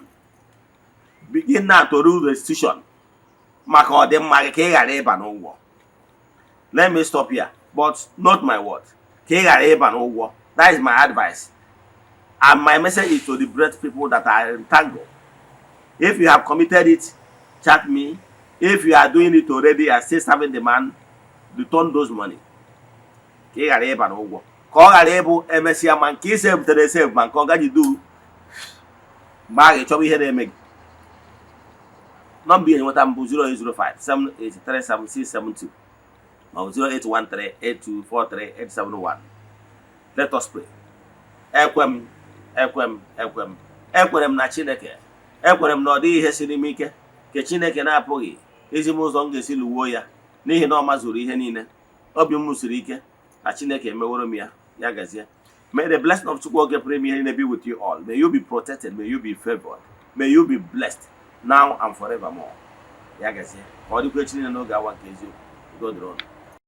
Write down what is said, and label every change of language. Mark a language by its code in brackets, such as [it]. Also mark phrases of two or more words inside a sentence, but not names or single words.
[en] Begin now to do restitution. Let me stop here, but not my word. That is my advice. And my message is to the bread people that are entangled. If you have committed it, chat me. If you are doing it already and still serving the man, return those money. [ig] Ka ị ghara ịba n'ụgwọ. Ka ọ ghara ịbụ emesịa ma nke ise butere esef ma nke ọ gaghị du mgbe a ga-echọba ihe na-eme gị. Nọmba ihe nweta m bụ 08057837672 ma 08138243871. [en] Let us pray. [ig] Ekwem m na Chineke. Ekwere m na ọ dịghị ihe siri m ike nke Chineke na-apụghị ezi m ụzọ m ga-esi lụwuo ya n'ihi na ọ mazuru ihe niile. Obi m siri ike na Chineke emeworo m ya. Ya gazie. [en] May the blessing of [ig] Chukwu oge pụrụ ime ihe niile [en] be with you all. May you be protected. May you be favored. May you be blessed now and forevermore. [ig] Ya gazie. Ka ọ dịkwa echi niile n'oge awa nke eziokwu. Udo dịrị unu.